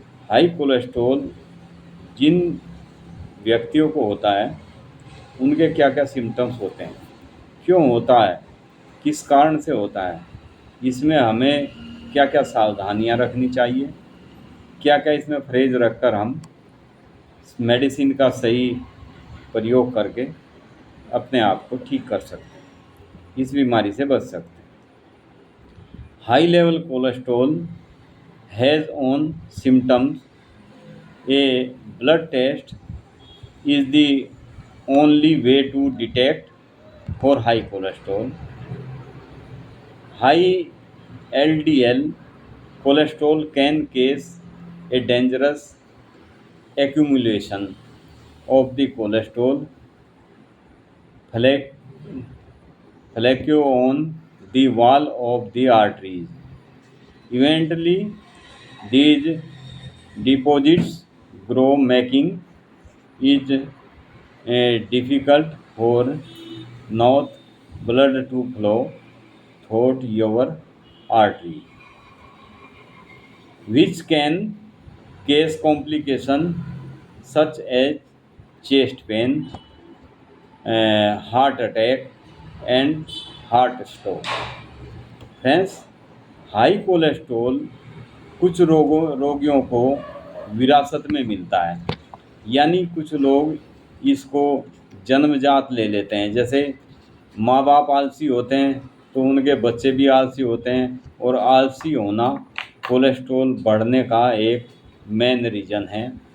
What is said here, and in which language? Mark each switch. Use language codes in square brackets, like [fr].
[hi] High cholesterol जिन व्यक्तियों को होता है उनके क्या क्या सिम्टम्स होते हैं, क्यों होता है, किस कारण से होता है, इसमें हमें क्या क्या सावधानियां रखनी चाहिए, क्या क्या इसमें परहेज रखकर हम मेडिसिन का सही प्रयोग करके अपने आप को ठीक कर सकते हैं, इस बीमारी से बच सकते हैं। [en] High level cholesterol has on symptoms. A blood test is the only way to detect for high cholesterol. High LDL cholesterol can cause a dangerous accumulation of the cholesterol plaque on the wall of the arteries. Eventually, these deposits grow, making it difficult for north blood to flow through your artery, which can cause complications such as chest pain, heart attack, and heart stroke. Hence, [hi] high cholesterol कुछ रोगियों को विरासत में मिलता है, यानी कुछ लोग इसको जन्मजात ले लेते हैं। जैसे माँ बाप आलसी होते हैं तो उनके बच्चे भी आलसी होते हैं, और आलसी होना कोलेस्ट्रॉल बढ़ने का एक मेन रीज़न है।